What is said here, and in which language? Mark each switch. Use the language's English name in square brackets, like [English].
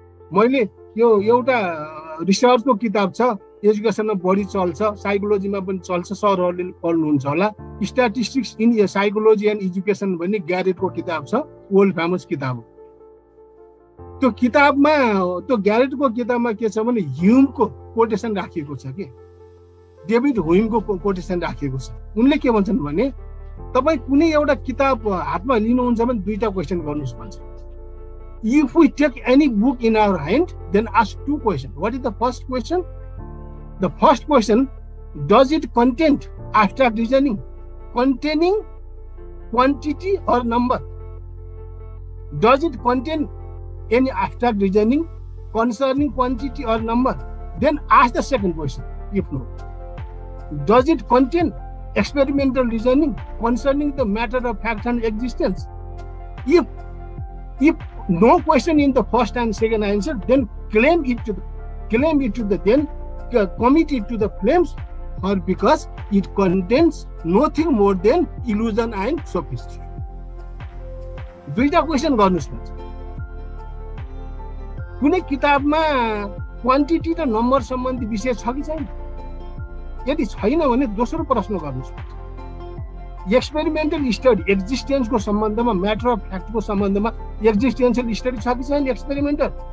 [Nepali] मैले यो एउटा रिसर्चको किताब छ, एजुकेसनमा बढी चल्छ, साइकोलोजीमा पनि चल्छ, सरहरूले पढ्नुहुन्छ होला, statistics in psychology and education भन्ने ग्यारेटको किताब छ, वर्ल्ड फेमस किताब हो। त्यो किताबमा त्यो ग्यारेटको किताबमा के छ भने ह्युमको कोटेसन राखिएको छ कि डेभिड ह्युमको कोटेसन राखिएको छ। उनले के भन्छन् भने तपाईँ कुनै एउटा किताब हातमा लिनुहुन्छ भने 2टा क्वेसन गर्नुहोस् भन्छ। [English] If we take any book in our hand, then ask two questions. What is the first question? The first question, does it contain abstract reasoning containing quantity or number? Does it contain any abstract reasoning concerning quantity or number? Then ask the second question, if no. Does it contain experimental reasoning concerning the matter of fact and existence? If no question in the first and second answer, then claim it to the then commit it to the flames, or because it contains nothing more than illusion and sophistry. [Nepali] दुईटा question गर्नुस् न। कुनै किताबमा quantity र number सम्बन्धी विषय छ कि छैन? यदि छैन भने दोस्रो प्रश्न गर्नुस्। एक्सपेरिमेन्टल स्टडी एक्जिस्टेन्सको सम्बन्धमा, म्याटर अफ फ्याक्टको सम्बन्धमा एक्जिस्टेन्शियल स्टडी छ कि छैन एक्सपेरिमेन्टल?